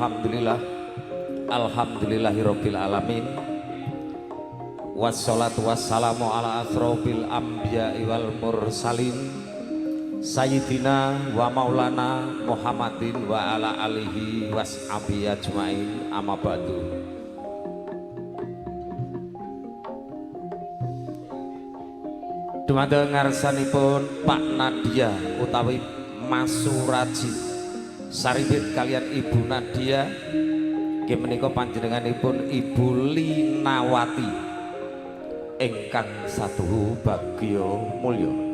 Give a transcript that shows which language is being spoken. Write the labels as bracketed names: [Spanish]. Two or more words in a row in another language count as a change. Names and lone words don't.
[Arabic] الحمد لله رب العالمين. والصلاة والسلام على أشرف الأنبياء والمرسلين سيدنا ومولانا محمد وعلى آله وصحبه أجمعين، أما بعد. [Javanese] Dumateng ngarsanipun Pak Nadia utawi Mas Suraji saribit kalian Ibu Nadia nggih menika panjenenganipun Ibu Linawati ingkang satuhu bagya mulya.